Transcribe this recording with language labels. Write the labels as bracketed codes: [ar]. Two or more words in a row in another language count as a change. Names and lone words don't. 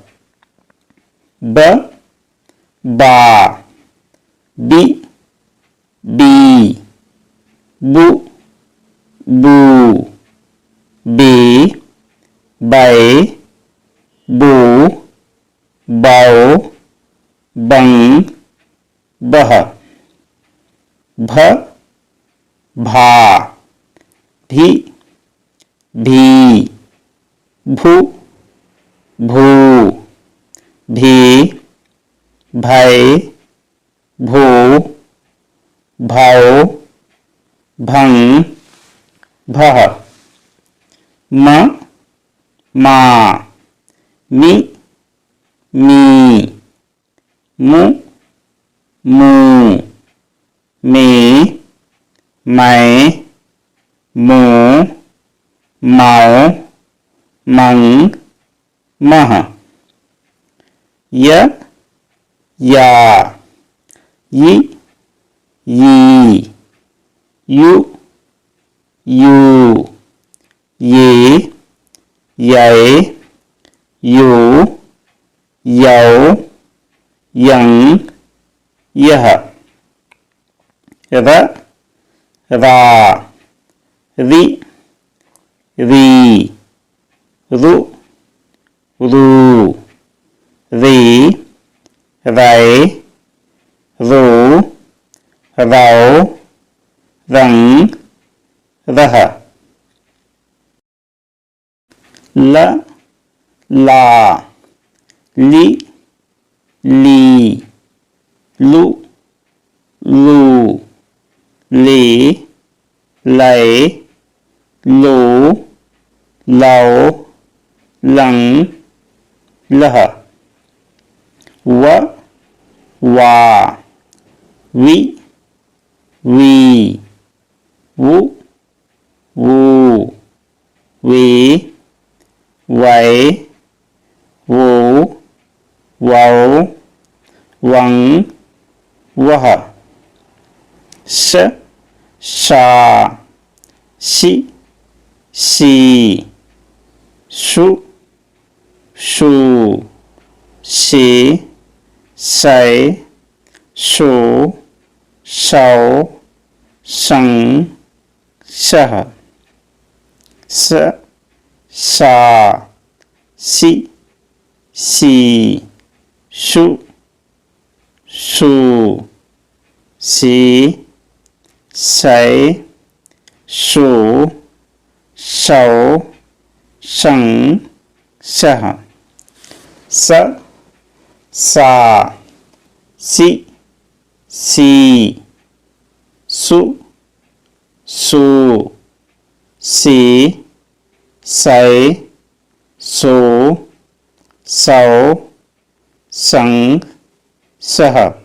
[hi] ब बा बी बी बु बू बी बै बू बौ बं बह भ भा भी भी भू भू भी भै भू भौ भं भः म मा मि मी मु मू मे मै मो मौ मं मः य या यि यी यु यू ये यै यो यौ यं यः र रा रि री रु रू रे रै रो रौ रं रः ल ला लि ली लु लू ले लै लो लौ लं लः व वा वि वी वु वू वे वै वो वौ वं वः स सा सि सी सु शू से सै सो सौ सं सः स सा सि सी सु सू से सै सो सौ सं सः स सा सि सी सु सू से सै सो सौ सं सः